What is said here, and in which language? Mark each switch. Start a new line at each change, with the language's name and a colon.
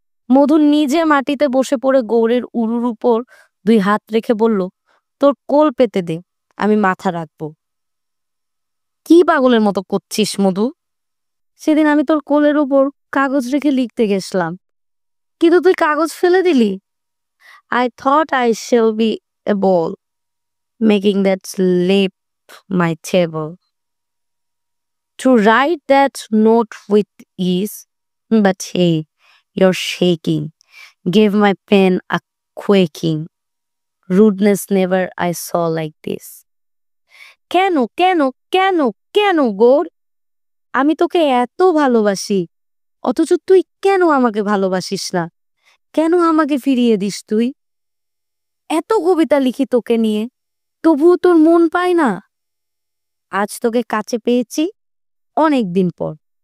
Bangla: মধু নিজে মাটিতে বসে পড়ে গৌরের উরুর উপর 2 হাত রেখে বলল, তোর কোল পেতে দে, আমি মাথা রাখবো। কি পাগলের মতো করছিস মধু? সেদিন আমি তোর কোলের উপর কাগজ রেখে লিখতে গেছিলাম, কিন্তু তুই কাগজ ফেলে দিলি।
English: I thought I shall be a ball, making that slip my table, to write that note with ease, but hey, you're shaking, gave my pen a quaking. Rudeness never I saw like this.
Bangla: কেন কেন কেন কেন গৌর? আমি তোকে এত ভালোবাসি, অথচ তুই কেন আমাকে ভালোবাসিস না? কেন আমাকে ফিরিয়ে দিস তুই? এত কবিতা লিখি তোকে নিয়ে, তবুও তোর মন পায় না। আজ তোকে কাছে পেয়েছি অনেক দিন পর।